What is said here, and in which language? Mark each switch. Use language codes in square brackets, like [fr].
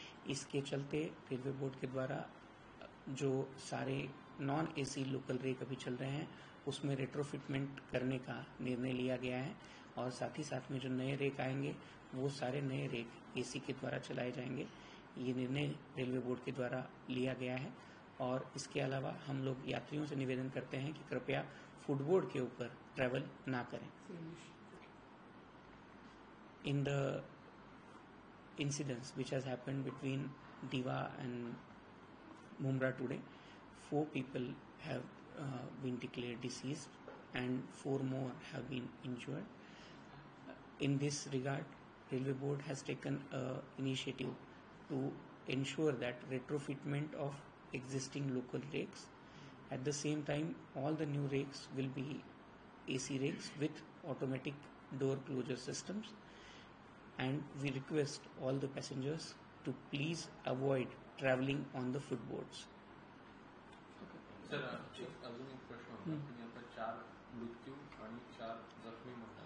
[hi] इसके चलते railway board के द्वारा जो सारे नॉन एसी लोकल रेक अभी चल रहे हैं उसमें रेट्रोफिटमेंट करने का निर्णय लिया गया है और साथ ही साथ में जो नए रेक आएंगे वो सारे नए रेक एसी के द्वारा चलाए जाएंगे. ये निर्णय रेलवे बोर्ड के द्वारा लिया गया है और इसके अलावा हम लोग यात्रियों से निवेदन करते हैं कि कृपया फुटबोर्ड के ऊपर ट्रैवल ना करें. [en] In the incidents which has happened between Diva and Mumra today, 4 people have been declared deceased and 4 more have been injured. In this regard, Railway Board has taken initiative to ensure that retrofitment of existing local rakes. At the same time, all the new rakes will be AC rakes with automatic door closure systems. And we request all the passengers to please avoid traveling on the footboards. [mr] Sir अजून एक प्रश्न होता की आता 4 मृत्यू आणि 4 जखमी म्हणतात.